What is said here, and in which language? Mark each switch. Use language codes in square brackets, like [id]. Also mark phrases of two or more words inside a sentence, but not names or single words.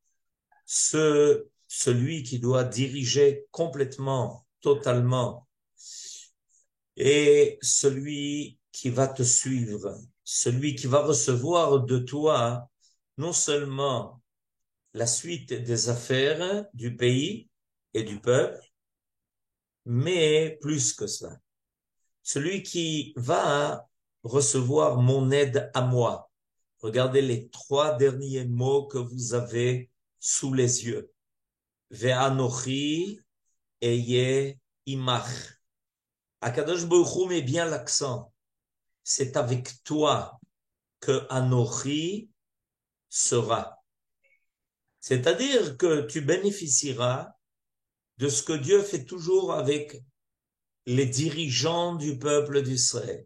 [fr] Celui qui doit diriger complètement, totalement, et celui qui va te suivre, celui qui va recevoir de toi non seulement la suite des affaires du pays et du peuple, mais plus que cela. Celui qui va recevoir mon aide à moi. Regardez les 3 derniers mots que vous avez sous les yeux. [he] ואנכי אהיה עמך. הקדוש ברוך הוא [fr] met bien l'accent. C'est avec toi que Anochi sera. C'est-à-dire que tu bénéficieras de ce que Dieu fait toujours avec les dirigeants du peuple d'Israël.